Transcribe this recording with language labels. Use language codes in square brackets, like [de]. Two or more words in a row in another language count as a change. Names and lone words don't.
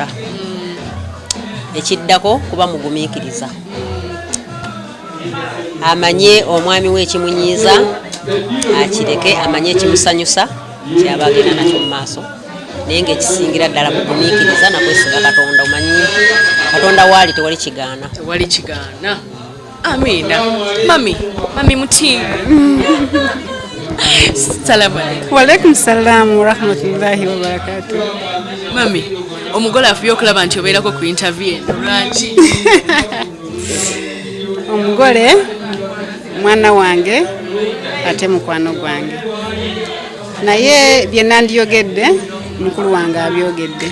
[lg] Ekiddako kuba mugumiikiriza amanye omwami we ekimunyiiza akireke amanye ekimusanyusa kyaba agenda nakyo mu maaso naye ng'ekisingira ddala mugumiikiriza nakwesiga Katonda. Omanyi Katonda waali tewali kigaana. Amina. Mami muti. [ar] السلام عليكم. وعليكم السلام ورحمة الله وبركاته. [lg] Mami, omugole afuye okulaba nti obeerako ku interview eno lwaki? Omugole mwana wange ate mukwano gwange. Naye bye nandiyogedde mukulu wange abyogedde.